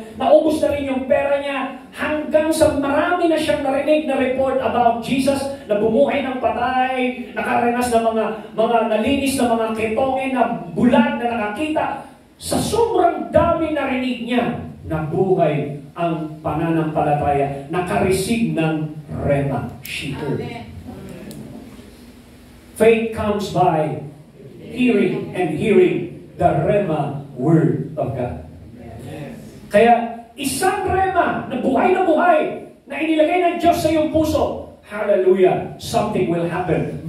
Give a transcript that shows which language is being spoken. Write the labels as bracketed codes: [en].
[tl] Naubos na rin yung pera niya hanggang sa marami na siyang narinig na report about Jesus na bumuhay ng patay, nakaranas ng mga nalinis na mga ketongin na bulag na nakakita. Sa sobrang dami narinig niya, nabuhay ang pananampalataya, nakareceive ng rema. [en] She heard. Faith comes by hearing and hearing the Rema Word of God. [tl] Kaya isang Rema na buhay na inilagay ng Diyos sa iyong puso, hallelujah, [en] something will happen.